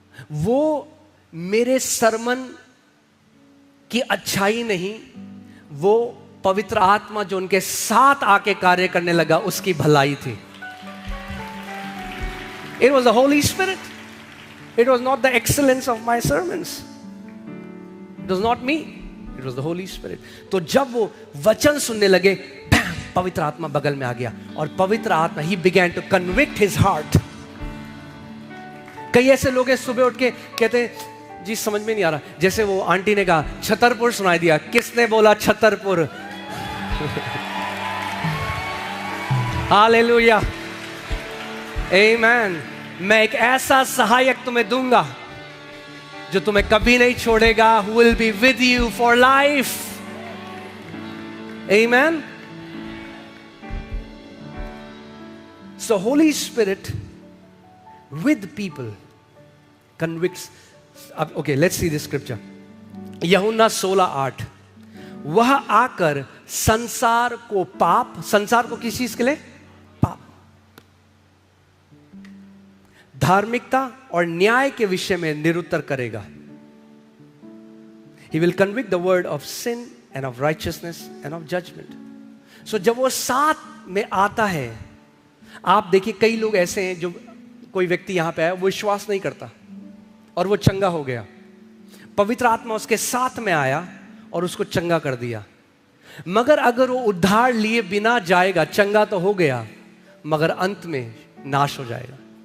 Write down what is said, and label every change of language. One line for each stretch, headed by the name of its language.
Hindi: वो मेरे सरमन की अच्छाई नहीं, वो पवित्र आत्मा जो उनके साथ आके कार्य करने लगा उसकी भलाई थी.
English: It was the Holy Spirit. It was not the excellence of my sermons. It was not me. It was the Holy Spirit.
Hindi: तो जब वो वचन सुनने लगे, पवित्र आत्मा बगल में आ गया और पवित्र आत्मा
English: he began to convict his heart.
Hindi: कई ऐसे लोग हैं सुबह उठ के कहते हैं जी समझ में नहीं आ रहा, जैसे वो आंटी ने कहा छतरपुर सुनाई दिया. किसने बोला छतरपुर? हालेलुया, आमीन. मैं एक ऐसा सहायक तुम्हें दूंगा जो तुम्हें कभी नहीं छोड़ेगा.
English: Who will be with you for life. Amen. So Holy Spirit with people convicts. Okay, let's see this scripture.
Hindi: यूहन्ना 16:8. वह आकर संसार को पाप, संसार को किस चीज के लिए? पाप, धार्मिकता और न्याय के विषय में निरुत्तर करेगा.
English: He will convict the word of sin and of righteousness and of judgment.
Hindi: So जब वो साथ में आता है, आप देखिए कई लोग ऐसे हैं जो कोई व्यक्ति यहां पे आया, वो विश्वास नहीं करता और वो चंगा हो गया. पवित्र आत्मा उसके साथ में आया और उसको चंगा कर दिया. मगर अगर वो उद्धार लिए बिना जाएगा, चंगा तो हो गया मगर अंत में नाश हो जाएगा.